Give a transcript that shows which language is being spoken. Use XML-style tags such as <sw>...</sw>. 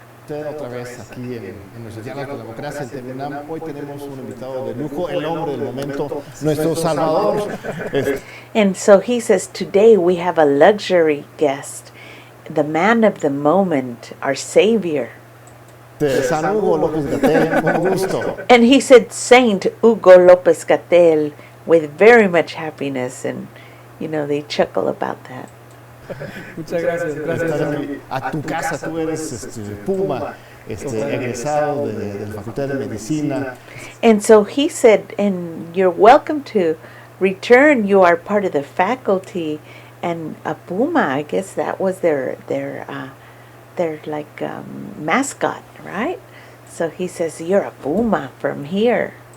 <es>Usted otra vez aquí en Universidad de la Democracia en Terminam. Hoy tenemos un invitado de lujo, el hombre del momento, nuestro Salvador.</es> <en>And so he says, today we have a luxury guest, the man of the moment, our savior.</en> <es>San Hugo López Gatell, un gusto.</es> <en>And he said, Saint Hugo López Gatell, with very much happiness, and they chuckle about that.</en> <es>Muchas gracias, Estar aquí a tu casa, tú eres Puma, egresado de la Facultad de Medicina.</es> <en>And so he said, and you're welcome to return. You are part of the faculty, and a Puma, I guess that was their like mascot, right? So he says, you're a Puma from here.</en>